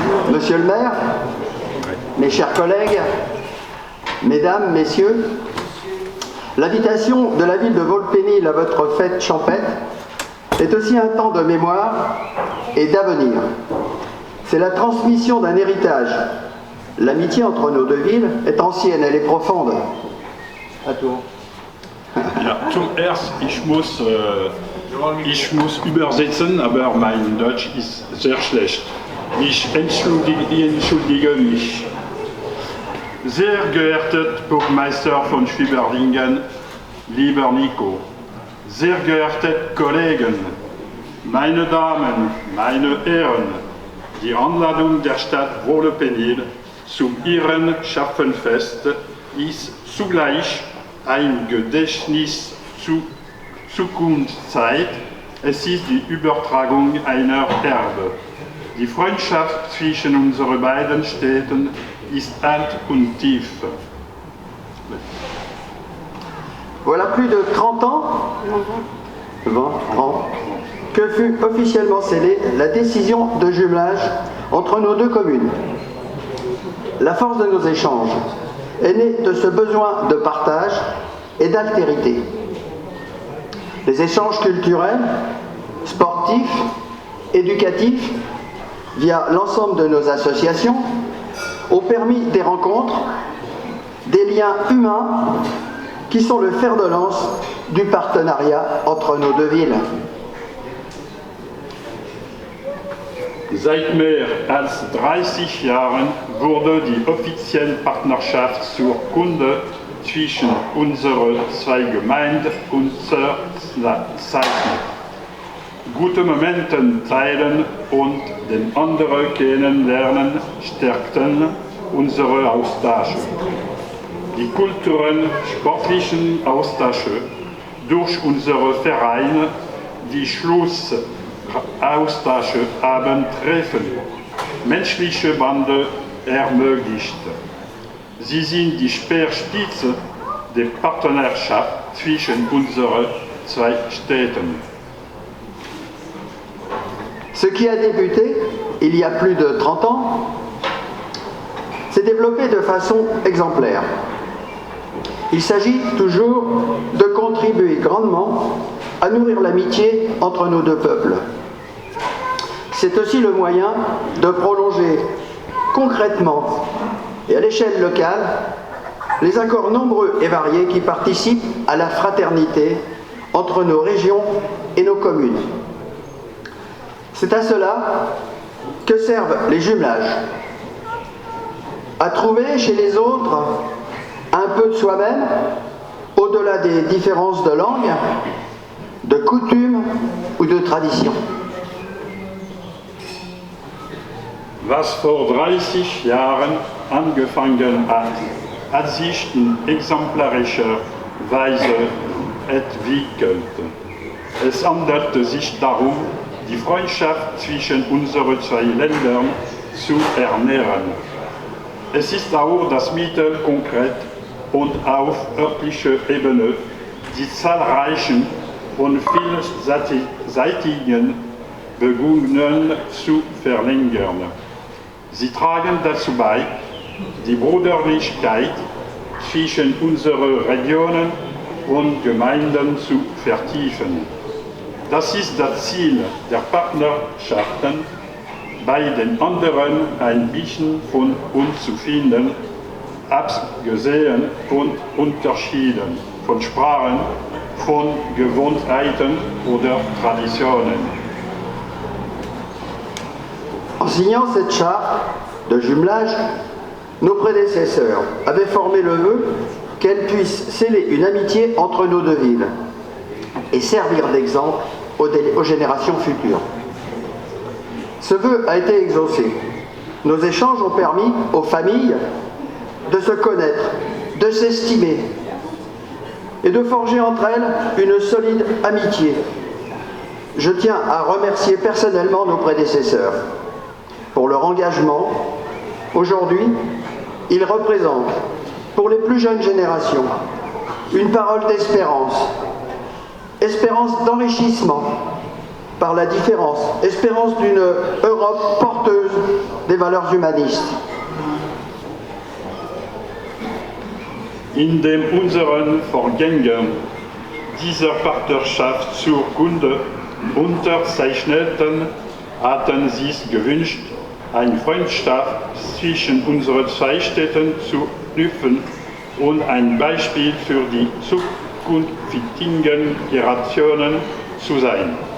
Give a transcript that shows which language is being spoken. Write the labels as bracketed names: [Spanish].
[French] Monsieur le maire, mes chers collègues, mesdames, messieurs, l'invitation de la ville de Vaux-le-Pénil à votre fête champêtre est aussi un temps de mémoire et d'avenir. C'est la transmission d'un héritage. L'amitié entre nos deux villes est ancienne, elle est profonde. À toi. [German] Ja, zum Erst, ich muss übersetzen, aber mein Deutsch ist sehr schlecht. Ich entschuldige mich. Sehr geehrter Bürgermeister von Schwieberdingen, lieber Nico, sehr geehrte Kollegen, meine Damen, meine Herren, die Anladung der Stadt Vaux-le-Pénil zum ihren Schafenfest ist zugleich ein Gedächtnis zur Zukunftszeit Es ist die Übertragung einer Erbe. Die Freundschaft zwischen unseren beiden Städten ist alt und tief. [French] Voilà plus de 30 ans, 20 ans, que fut officiellement scellée la décision de jumelage entre nos deux communes. La force de nos échanges est née de ce besoin de partage et d'altérité. Les échanges culturels, sportifs, éducatifs, via l'ensemble de nos associations, ont permis des rencontres, des liens humains qui sont le fer de lance du partenariat entre nos deux villes. [German] Seit mehr als 30 Jahren wurde die offizielle Partnerschaft zur Kunde zwischen unseren zwei Gemeinden unterzeichnet. Gute Momente teilen und den anderen kennenlernen stärkten unsere Austausche. Die kulturellen, sportlichen Austausche durch unsere Vereine, die Schlussaustasche haben Treffen, menschliche Bande ermöglicht. Sie sind die Speerspitze der Partnerschaft zwischen unseren zwei Städten. [French] Ce qui a débuté il y a plus de 30 ans s'est développé de façon exemplaire. Il s'agit toujours de contribuer grandement à nourrir l'amitié entre nos deux peuples. C'est aussi le moyen de prolonger concrètement et à l'échelle locale les accords nombreux et variés qui participent à la fraternité entre nos régions et nos communes. C'est à cela que servent les jumelages. À trouver chez les autres un peu de soi-même, au-delà des différences de langue, de coutumes ou de traditions. [German] Was vor 30 Jahren angefangen hat sich in exemplarischer Weise entwickelt. Es handelte sich darum, die Freundschaft zwischen unseren zwei Ländern zu ernähren. Es ist auch das Mittel, konkret und auf örtlicher Ebene die zahlreichen und vielseitigen Bemühungen zu verlängern. Sie tragen dazu bei, die Brüderlichkeit zwischen unseren Regionen und Gemeinden zu vertiefen. Das ist das Ziel der Partnerschaften, bei den anderen ein bisschen von uns zu finden, abgesehen von Unterschieden, von Sprachen, von Gewohnheiten oder Traditionen. [French] En signant cette charte de jumelage, nos prédécesseurs avaient formé le vœu qu'elle puisse sceller une amitié entre nos deux villes et servir d'exemple aux générations futures. Ce vœu a été exaucé. Nos échanges ont permis aux familles de se connaître, de s'estimer et de forger entre elles une solide amitié. Je tiens à remercier personnellement nos prédécesseurs pour leur engagement. Aujourd'hui, ils représentent pour les plus jeunes générations une parole d'espérance, espérance d'enrichissement par la différence, espérance d'une Europe porteuse des valeurs humanistes. [German] In dem unseren Vorgängern dieser Partnerschaft zur Kunde unterzeichneten, hatten sie es gewünscht, eine Freundschaft zwischen unseren zwei Städten zu knüpfen und ein Beispiel für die zukünftigen Generationen zu sein.